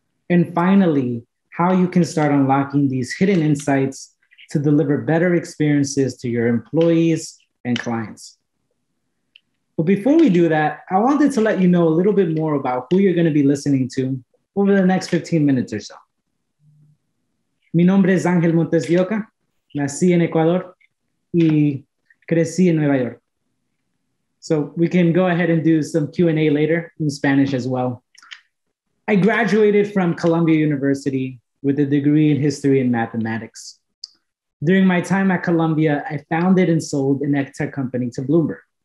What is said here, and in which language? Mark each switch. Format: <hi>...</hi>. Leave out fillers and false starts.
<en>And finally, how you can start unlocking these hidden insights to deliver better experiences to your employees and clients. But before we do that, I wanted to let you know a little bit more about who you're going to be listening to over the next 15 minutes or so.</en> <es>Mi nombre es Ángel Montesdeoca. Nací en Ecuador y crecí en Nueva York.</es> <en>So we can go ahead and do some Q&A later in Spanish as well. I graduated from Columbia University with a degree in history and mathematics. During my time at Columbia, I founded and sold an tech company to Bloomberg.</en>